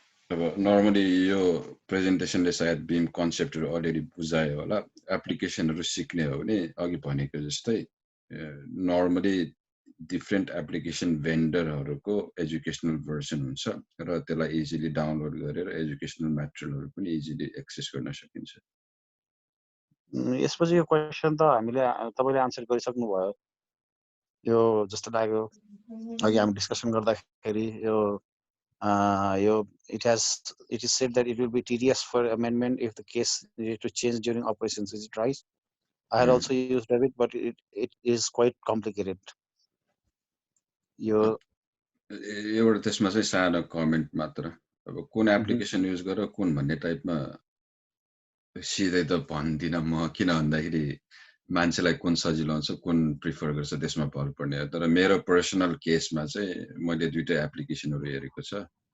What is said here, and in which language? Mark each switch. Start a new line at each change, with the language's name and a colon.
Nepali: अब नर्मली यो प्रेजेन्टेसनले सायद बीम कन्सेप्टहरु अलरेडी बुझायो होला एप्लिकेसनहरु सिक्ने हो भने अघि भनेको जस्तै normally different application भेन्डरहरुको educational version हुन्छ र त्यसलाई इजिली डाउनलोड गरेर एजुकेशनल मटेरियलहरु पनि इजिली एक्सेस गर्न सकिन्छ यसपछि यो क्वेशन त हामीले तपाईले आन्सर गरिसक्नु भयो यो जस्तो लाग्यो अघि हामी डिस्कसन गर्दाखेरि यो
English: it is said that it will be tedious for amendment if the case needed to change during operations. Is it right? I had also used Revit, but it is quite complicated.
Nepali: एउटा त्यसमा चाहिँ सानो comment मात्र अब कुन application use गर कुन भन्ने टाइपमा सिधै त भन्दिन म किन भन्दाखेरि मान्छेलाई कुन सजिलो हुन्छ कुन प्रिफर गर्छ त्यसमा भर पर्ने हो तर मेरो पर्सनल केसमा चाहिँ मैले दुईटै एप्लिकेसनहरु हेरेको छ